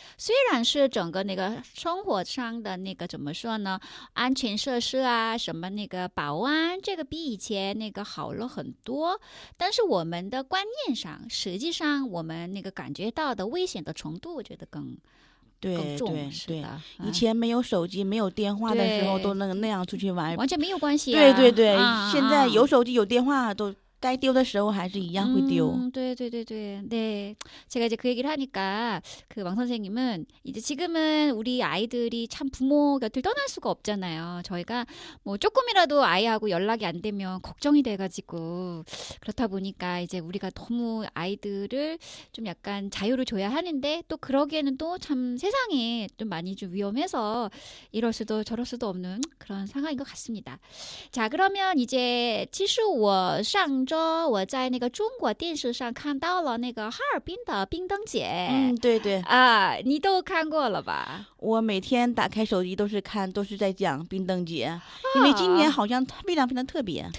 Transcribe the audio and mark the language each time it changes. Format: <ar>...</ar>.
<zh>虽然是整个那个生活上的那个怎么说呢，安全设施啊，什么那个保安，这个比以前那个好了很多，但是我们的观念上，实际上我们那个感觉到的危险的程度，我觉得更重。对，以前没有手机没有电话的时候都那样出去玩，完全没有关系。对对对，现在有手机有电话都该丢的时候还是一样会丢。</zh> <ko>네. 제가 이제 그 얘기를 하니까 왕 선생님은 이제 지금은 우리 아이들이 참 부모 곁을 떠날 수가 없잖아요. 저희가 뭐 조금이라도 아이하고 연락이 안 되면 걱정이 돼가지고, 그렇다 보니까 이제 우리가 너무 아이들을 좀 약간 자유를 줘야 하는데, 또 그러기에는 또 참 세상이 좀 많이 좀 위험해서 이럴 수도 저럴 수도 없는 그런 상황인 것 같습니다. 자, 그러면 이제</ko> <zh>其实我上周我在那个中国电视上看到了那个哈尔滨的冰灯节。对对啊，你都看过了吧？我每天打开手机都是在讲冰灯节，因为今年好像非常非常特别</zh>